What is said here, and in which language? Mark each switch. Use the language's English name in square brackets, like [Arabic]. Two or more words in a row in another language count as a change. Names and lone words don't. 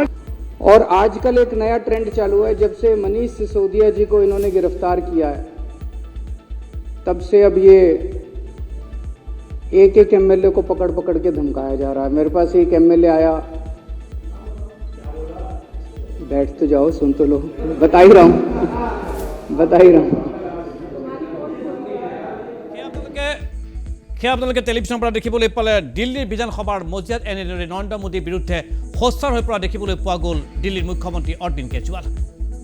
[Hindi] और आजकल एक नया ट्रेंड चालू है, जब से मनीष सिसोदिया जी को इन्होंने गिरफ्तार किया है, तब से अब ये एक एमएलए को पकड़ पकड़ के धमकाया जा रहा है। मेरे पास एक एमएलए आया, बैठ तो जाओ, सुन तो लो, बता ही रहा हूं। [Assamese] সেয়া আপোনালোকে টেলিভিশ্যনৰ পৰা দেখিবলৈ পালে দিল্লীৰ বিধানসভাৰ মজিয়াত এনেদৰে নৰেন্দ্ৰ মোদীৰ বিৰুদ্ধে সোচ্চাৰ হৈ পৰা দেখিবলৈ পোৱা গ'ল দিল্লীৰ মুখ্যমন্ত্ৰী অৰবিন্দ কেজৰিৱাল।